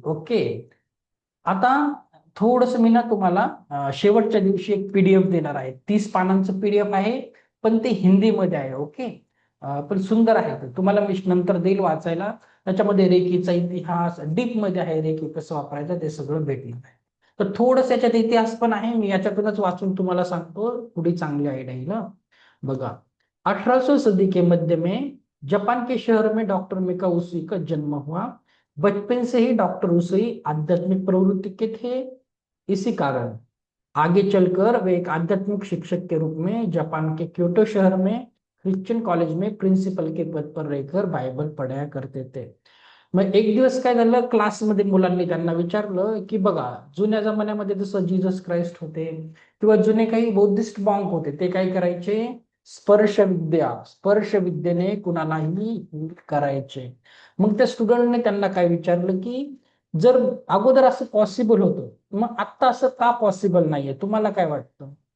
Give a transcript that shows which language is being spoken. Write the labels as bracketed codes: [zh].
[mr] Okay, आता थोडस मी ना तुम्हाला शेवटच्या दिवशी एक पीडीएफ देणार आहे. 30 पानांचं पीडीएफ आहे, पण ते हिंदीमध्ये आहे. ओके, पण सुंदर आहे ते. तुम्हाला मी नंतर देईल वाचायला. त्याच्यामध्ये रेकीचा इतिहास डीप मध्ये आहे, रेकी कसं वापरायचं ते सगळं भेटलं आहे. तर थोडस याच्यात इतिहास पण आहे, मी याच्यातूनच वाचून तुम्हाला सांगतो, पुढे चांगली आयडिया येईल बघा. [hi] 1800 सदी के मध्य में जापान के शहर में डॉक्टर मेका उसुई का जन्म हुआ। बचपन से ही डॉक्टर उसुई आध्यात्मिक प्रवृत्ति के थे। इसी कारण आगे चलकर वे एक आध्यात्मिक शिक्षक के रूप में जापान के क्योटो शहर में ख्रिश्चन कॉलेज में प्रिन्सिपल के पद पर रहकर बायबल पढ़ाया करते थे। [mr] मग एक दिवस काय झालं, क्लासमध्ये मुलांनी त्यांना विचारलं की बघा, जुन्या जमान्यामध्ये जसं जीसस क्राइस्ट होते किंवा जुने काही बौद्धिस्ट मॉन्क होते, ते काय करायचे, स्पर्श विद्येने कुणालाही करायचे. मग त्या स्टुडंटने त्यांना काय विचारलं की जर अगोदर असं पॉसिबल होतं, मग आता असं का पॉसिबल नाहीये, तुम्हाला काय वाटतं?